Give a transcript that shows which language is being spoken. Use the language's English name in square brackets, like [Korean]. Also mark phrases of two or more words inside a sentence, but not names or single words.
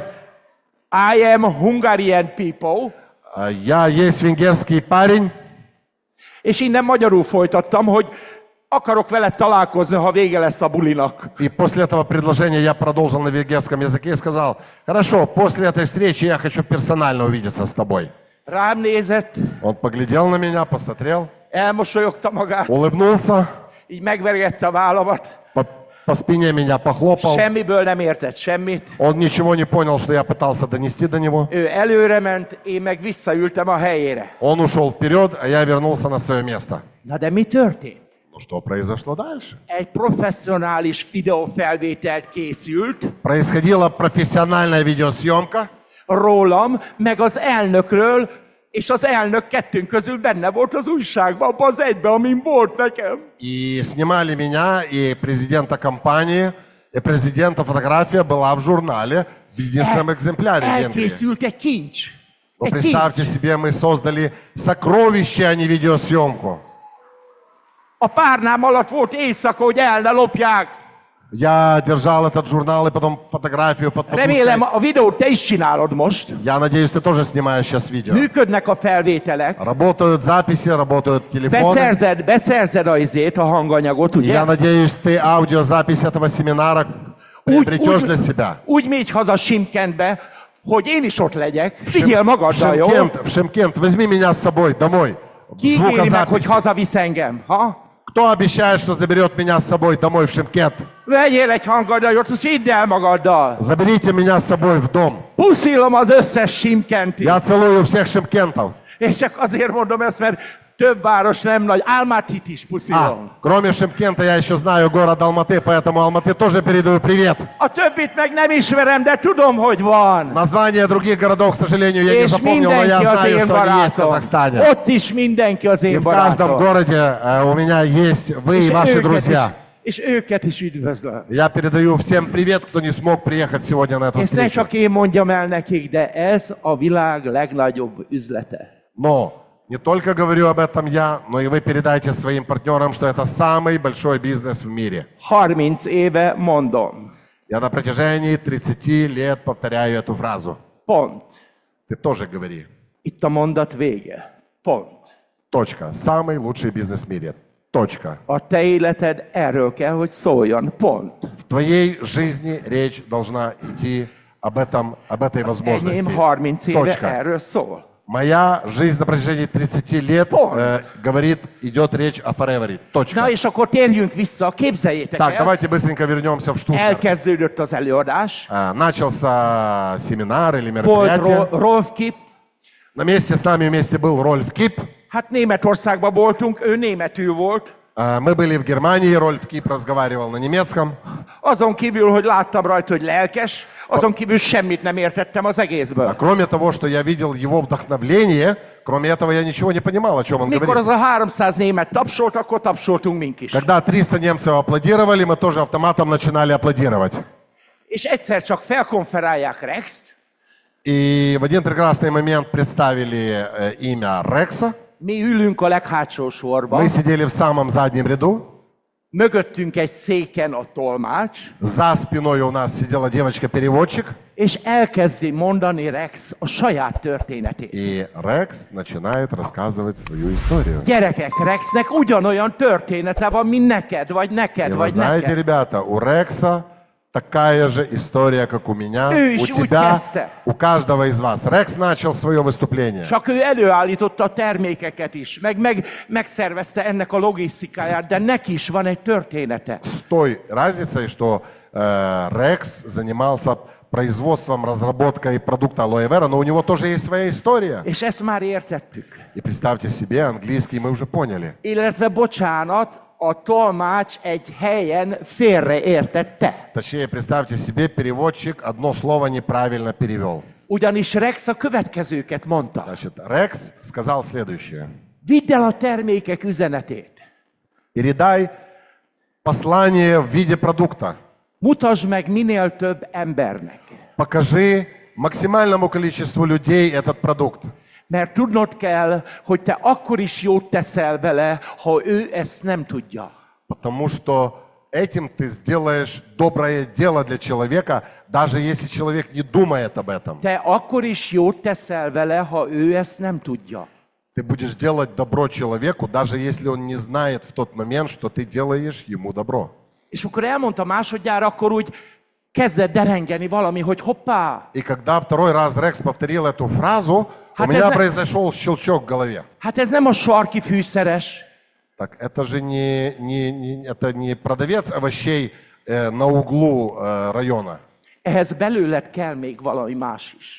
[English] I am Hungarian people. [Russian] Я есть венгерский парень. [Hungarian] És innen magyarul folytattam, hogy akarok veled találkozni, ha vége lesz a bulinak. [Russian] И после этого предложения я продолжил на венгерском языке и сказал, хорошо, после этой встречи я хочу персонально увидеться с тобой. [Hungarian] Rám nézett, [Russian] Он поглядел на меня, посмотрел, [Hungarian] elmosolyogta magát, [Russian] улыбнулся, [Hungarian] így megvergette a vállamat. [Russian] по спине меня похлопал. [Hungarian] Semmiből nem értett semmit. [Russian] Он ничего не понял, что я пытался донести до него. [Hungarian] Ő előre ment, én meg visszaültem a helyére. [Russian] Он ушел вперед, а я вернулся на свое место. [Hungarian] Na de mi történt? [Russian] Ну что произошло дальше? [Hungarian] Egy professzionális videófelvételt készült [Russian] Происходила профессиональная видеосъемка. [Hungarian] rólam, meg az elnökről, és az elnök kettőnk közül benne volt az újságban, abban az egyben, amin volt nekem. [Russian] И снимали меня и президента компании. И президента фотография была в журнале в единственном экземпляре в Венгрии. [Hungarian] Elkészült egy kincs. [Russian] Но [Hungarian] Egy [Russian] представьте [Hungarian] kincs. [Russian] себе, мы создали сокровище, а не видеосъемку. [Hungarian] A párnám alatt volt éjszaka, hogy el ne lopják. [Russian] Я держал этот журнал и потом фотографию под [Hungarian] Remélem, [Russian] подушкой. [Hungarian] a videót te is csinálod most. [Russian] Я надеюсь, ты тоже снимаешь сейчас видео. [Hungarian] Működnek a felvételek. [Russian] Работают записи, работают телефоны. [Hungarian] Beszerzed a hanganyagot, ugye? [Russian] Я надеюсь, ты аудиозапись этого семинара приобретешь для себя. [Hungarian] Úgy mégy haza Simkentbe, hogy én is ott legyek. Figyelj magaddal, jó? [Russian] В Шымкент, возьми меня с собой домой. [Hungarian] Ki ígéri meg, hogy [Russian] Звукозапись. [Hungarian] hazavisz engem? Ha? [Russian] Кто обещает, что заберет меня с собой домой в Шымкент? [Hungarian] Vegyél egy hanganyagot, és vidd el magaddal. [Russian] Заберите меня с собой в дом. [Hungarian] Puszilom az összes Simkenti. [Russian] Я целую всех шымкентов. [Hungarian] És csak azért mondom ezt, mert több város nem nagy. Almatit is puszilom. [Russian] Кроме Шымкента я еще знаю город Алматы, поэтому Алматы тоже передаю привет. [Hungarian] A többit meg nem ismerem, de tudom, hogy van. [Russian] Названия других городов, к сожалению, я не [Hungarian] És [Russian] запомнил, но я [Hungarian] mindenki az [Russian] знаю, [Hungarian] én [Russian] что они есть в [Hungarian] barátom. [Russian] Казахстане. [Hungarian] Ott is mindenki az [Russian] И [Hungarian] én [Russian] в каждом [Hungarian] barátom. [Russian] городе у меня есть вы и ваши друзья. [Hungarian] És őket is üdvözlöm. [Russian] Я передаю всем привет, кто не смог приехать сегодня на эту [Hungarian] Ezt ne [Russian] встречу. [Hungarian] csak én mondjam el nekik, de ez a világ legnagyobb üzlete. [Russian] Но не только говорю об этом я, но и вы передайте своим партнерам, что это самый большой бизнес в мире. [Hungarian] 30 éve mondom. [Russian] Я на протяжении 30 лет повторяю эту фразу. [Hungarian] Pont. [Russian] Ты тоже говори. [Hungarian] Itt a mondat vége. Pont. [Russian] Точка. Самый лучший бизнес в мире. Точка. [Hungarian] A te életed erről kell, hogy szóljon. Pont. [Russian] В твоей жизни речь должна идти об этом, об этой [Hungarian] Enyém [Russian] возможности. [Hungarian] 30 éve [Russian] Точка. [Hungarian] erről szól. [Russian] Моя жизнь на протяжении 30 лет говорит, идет речь о Forever. Точка. [Hungarian] Na és akkor térjünk vissza, képzeljétek [Russian] Так, [Hungarian] el. [Russian] давайте быстренько вернемся в Штутгарт. [Hungarian] Elkezdődött az előadás. [Russian] Начался семинар или [Hungarian] Volt [Russian] мероприятие. [Hungarian] Rolf Kip. [Russian] На месте с нами вместе был Рольф Кип. [Hungarian] Hát Németországban voltunk, ő németül volt. [Russian] Мы были в Германии, Рольф Кип разговаривал на немецком. [Hungarian] Azon kívül, hogy láttam rajta, hogy lelkes, azon kívül semmit nem értettem az egészből. [Russian] Кроме того, что я видел его вдохновление, кроме этого я ничего не понимал, о чем он [Hungarian] Mikor [Russian] говорит. [Hungarian] az a 300 német tapsolt, akkor tapsoltunk mink is. [Russian] Когда 300 немцев аплодировали, мы тоже автоматом начинали аплодировать. [Hungarian] És egyszer csak felkonferálják Rext, [Russian] И в один прекрасный момент представили имя Рекса. [Hungarian] mi ülünk a leghátsó sorban, [Russian] Мы сидели в самом заднем ряду. [Hungarian] mögöttünk egy széken a tolmács, [Russian] За спиной у нас сидела девочка-переводчик. [Hungarian] és elkezdi mondani Rex a saját történetét. [Russian] И Рекс начинает рассказывать свою историю. [Hungarian] Gyerekek, Rexnek ugyanolyan története van, mint neked, vagy [Russian] И [Hungarian] neked, [Russian] вы [Hungarian] vagy [Russian] знаете, [Hungarian] neked. [Russian] ребята, у Рекса такая же история, как у меня, у [Hungarian] Úgy [Russian] тебя, [Hungarian] kezdte. [Russian] у каждого из вас. Рекс начал свое выступление. [Hungarian] Csak ő előállította a termékeket is, megszervezte ennek a logisztikáját, de neki is van egy története. [Russian] С той разницей, что Рекс занимался производством, разработкой продукта Aloe Vera, но у него тоже есть своя история. [Hungarian] És ezt már értettük. [Russian] И представьте себе, английский мы уже поняли. [Hungarian] Illetve bocsánat, a tolmács egy helyen félreértette. [Russian] Точнее, представьте себе, переводчик одно слово неправильно перевел. [Hungarian] Ugyanis Rex a következőket mondta. [Russian] Значит, Рекс сказал следующее. [Hungarian] Vidd el a termékek üzenetét. [Russian] Передай послание в виде продукта. [Hungarian] Mutasd meg minél több embernek. [Russian] Покажи максимальному количеству людей этот продукт. [Hungarian] Mert tudnod kell, hogy te akkor is jót teszel vele, ha ő ezt nem tudja. [Russian] Потому что этим ты сделаешь доброе дело для человека, даже если человек не думает об этом. [Hungarian] Te akkor is jót teszel vele, ha ő ezt nem tudja. [Russian] Ты будешь делать добро человеку, даже если он не знает в тот момент, что ты делаешь ему добро. [Hungarian] És akkor elmondta másodjára, akkor úgy kezdett derengeni valami, hogy hoppá, [Russian] И когда второй раз Рекс повторил эту фразу, у Хотя меня за- произошел щелчок в голове. [Hungarian] hát ez nem a sarki fűszeres, [Russian] Так, это же это не продавец овощей на углу района. [Hungarian] ehhez belőled kell még valami más is.